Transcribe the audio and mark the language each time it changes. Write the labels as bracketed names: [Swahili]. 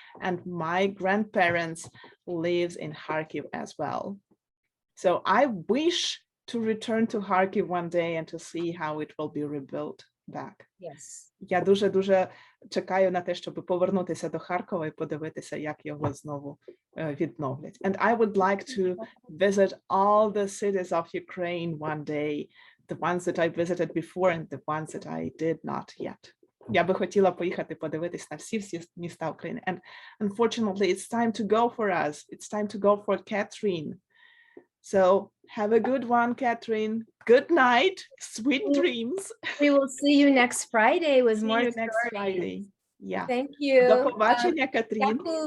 [English] And my grandparents lives in Kharkiv as well. So I wish to return to Kharkiv one day and to see how it will be rebuilt back. Yes. [Ukrainian] Я дуже чекаю на те, щоб повернутися до Харкова і подивитися, як його знову відновлять. [English] And I would like to visit all the cities of Ukraine one day, the ones that I visited before and the ones that I did not yet. [Ukrainian] Я би хотіла поїхати подивитись на всі міста України. [English] And unfortunately, it's time to go for us. It's time to go for Katharine. So have a good one, Katharine. Good night. Sweet dreams. We will see you next Friday with See more you next stories. Friday. Yeah. Thank you. [Ukrainian] До побачення, Катрін.